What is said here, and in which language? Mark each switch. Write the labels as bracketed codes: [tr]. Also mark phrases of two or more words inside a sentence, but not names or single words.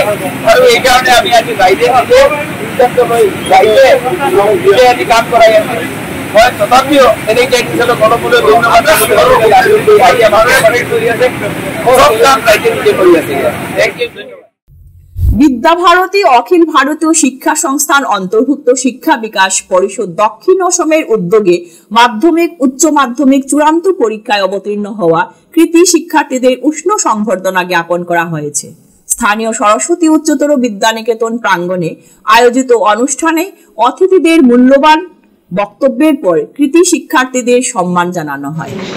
[as] আৰু এইকাৰণে আমি আজি ৰাইজে নিজে সিদ্ধান্ত লৈ ৰাইজে নিজে আজি কাম কৰাই আছে। মই তথাপিও NHIDCLক অলপলৈ ধন্যবাদ কৰি আছে। সব কাম ৰাইজে নিজে কৰি আছে। [en] thank you. [bn] বিদ্যাভারতী অখিল ভারতীয় শিক্ষা সংস্থান অন্তর্ভুক্ত শিক্ষা বিকাশ পরিষদ দক্ষিণ অসমের উদ্যোগে মাধ্যমিক উচ্চ মাধ্যমিক চূড়ান্ত পরীক্ষায় অবতীর্ণ হওয়া কৃতি শিক্ষার্থীদের উষ্ণ সংবর্ধনা জ্ঞাপন করা হয়েছে। স্থানীয় সরস্বতী উচ্চতর বিদ্যানিকেতন প্রাঙ্গণে আয়োজিত অনুষ্ঠানে অতিথিদের মূল্যবান বক্তব্যের পর কৃতি শিক্ষার্থীদের সম্মান জানানো হয়।